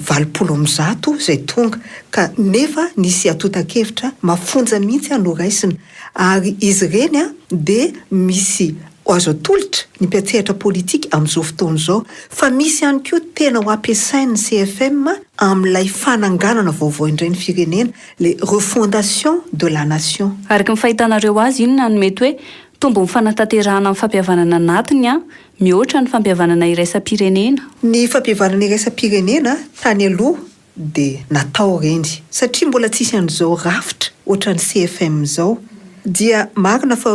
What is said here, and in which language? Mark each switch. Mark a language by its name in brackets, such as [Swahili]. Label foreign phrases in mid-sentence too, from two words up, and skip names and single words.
[Malagasy] 20 zay tonga ka nefa nisy atotan-kevitra mafonja mihitsy no raisina ary izy reny dia misy azo atolotra ny mpiantsehatra politika amin'izao fotoana izao fa misy ihany koa tena ho ampiasain'ny CFM amin'ilay fananganana vaovao indray ny firenena [French] le refondation de la nation [Malagasy] araka ny fahitanareo azy iny no mety hoe tombo ny fanatanterahana amin'ny fampihavanana anatiny mihoatra ny fampihavanana iraisam-pirenena ny fampihavanana iraisam-pirenena tany aloha dia natao reny satria mbola tsisy an'izao rafitra ohatran'ny CFM zao dia marina fa